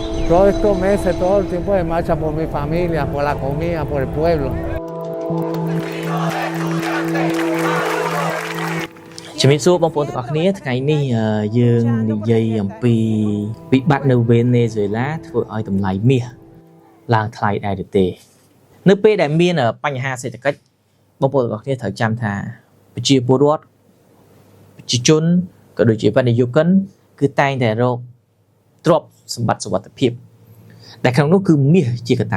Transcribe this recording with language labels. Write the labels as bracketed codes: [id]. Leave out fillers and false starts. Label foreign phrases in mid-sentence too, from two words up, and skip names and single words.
[es] todos estos meses, todo el tiempo de marcha por mi familia, por la comida, por el pueblo. [km] ជំរាបសួរបងប្អូនទាំងអស់គ្នាថ្ងៃនេះយើងនិយាយអំពីវិបត្តិនៅវេណេស៊ុយឡាធ្វើឲ្យតម្លៃមាសឡើងថ្លៃដែរទេនៅពេលដែលមានបញ្ហាសេដ្ឋកិច្ចបងប្អូនទាំងអស់គ្នាត្រូវចាំថាប្រជាពលរដ្ឋប្រជាជនក៏ដូចជាវិនិយោគិនគឺតែងតែរកទ្រព្យសម្បត្តិសុវត្ថិភាពដែលក្នុងនោះគឺមាសជាកត្តា